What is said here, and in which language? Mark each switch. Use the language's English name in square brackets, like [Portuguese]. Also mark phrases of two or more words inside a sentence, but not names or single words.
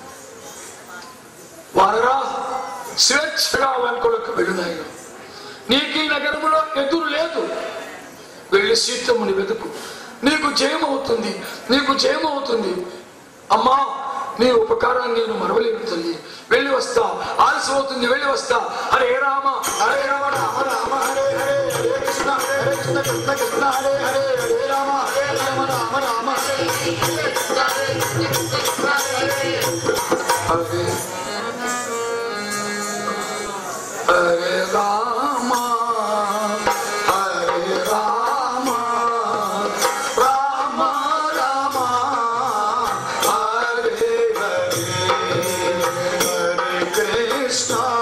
[Telugu] వానరా, స్వేచ్ఛగా లంకలకు వెళ్ళినాయన. నీకు ఈ నగరంలో ఎదురు లేదు. వెళ్ళి సీతమ్మని వెతుకు, నీకు జయమవుతుంది, నీకు జయమవుతుంది. అమ్మా, నీ ఉపకారాన్ని నేను మరవలేను తల్లి. వెళ్ళి వస్తా, ఆలస్యం అవుతుంది, వెళ్ళి వస్తా. [Sanskrit] హరే రామ హరే రామ రామ రామ హరే హరే, హరే కృష్ణ హరే కృష్ణ కృష్ణ కృష్ణ హరే హరే, హరే రామ హరే రామ రామ రామ హరే హరే హరే రామ హరే రామ రామ రామ హరే హరే, హరే కృష్ణ